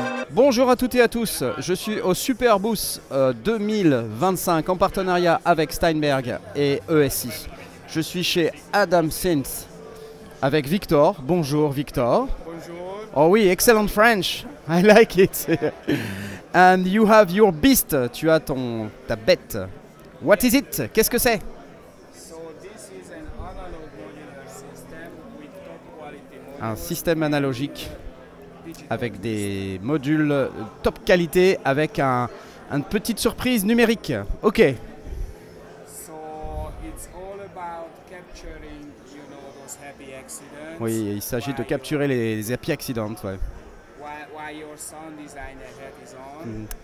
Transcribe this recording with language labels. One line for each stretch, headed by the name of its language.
French: Bonjour à toutes et à tous, je suis au Superbooth 2025 en partenariat avec Steinberg et ESI. Je suis chez Adam Synth avec Victor. Bonjour Victor. Bonjour. Oh oui,
English: excellent French, I like it. And you have your beast,
French: tu as ta bête.
English: What is it?
French: Qu'est-ce que c'est?
English: So this is an analog modular system with top quality modules.
French: Un système analogique avec des modules top qualité avec une petite surprise numérique. Ok.
English: So it's all about capturing, those happy accidents.
French: Oui, il s'agit de capturer les happy accidents. Ouais.
English: While your sound designer hat is on.